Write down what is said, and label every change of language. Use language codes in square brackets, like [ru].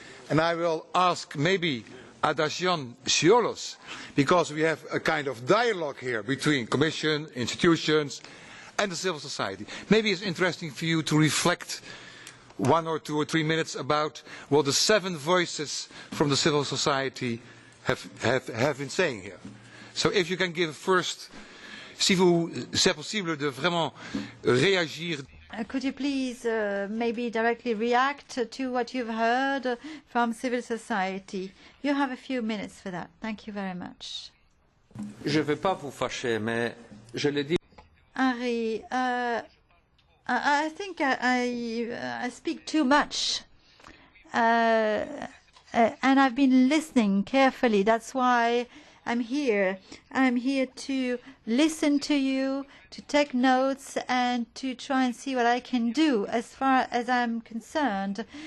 [en] And I will ask maybe Adagian Ciolos, because we have a kind of dialogue here between Commission, institutions, and the civil society. Maybe it's interesting for you to reflect 1 or 2 or 3 minutes about what the 7 voices from the civil society have been saying here. So if you can give first, [fr] si c'est possible de vraiment réagir. [en] Could you please maybe directly react to what you've heard from civil society? You have a few minutes for that. Thank you very much. [fr] Je ne vais pas vous fâcher, mais je le dis. [en] Henri, I think I speak too much. And I've been listening carefully. That's why I'm here. I'm here to listen to you, to take notes, and to try and see what I can do as far as I'm concerned.